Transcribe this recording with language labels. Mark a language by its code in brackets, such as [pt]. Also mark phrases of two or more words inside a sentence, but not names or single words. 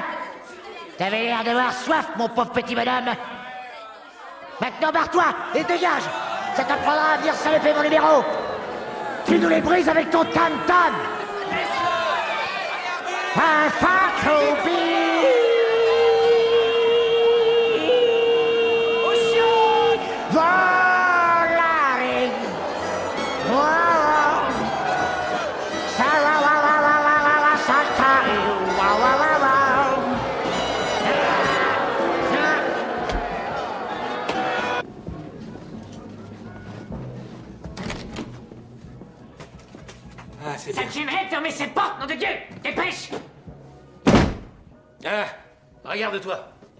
[fr] T'avais l'air d'avoir soif, mon pauvre petit bonhomme. Maintenant barre-toi et dégage. Ça t'apprendra à venir saloper mon numéro. Tu nous les brises avec ton tam-tam. Un Fakobi. Volare. Wow. Sarah, wa, wa, wa, wa, wa, wa, Sakari. Wa, wa, wa, wa. C'est Ça te gênerait de fermer cette porte, nom de Dieu! Dépêche! Ah, regarde-toi.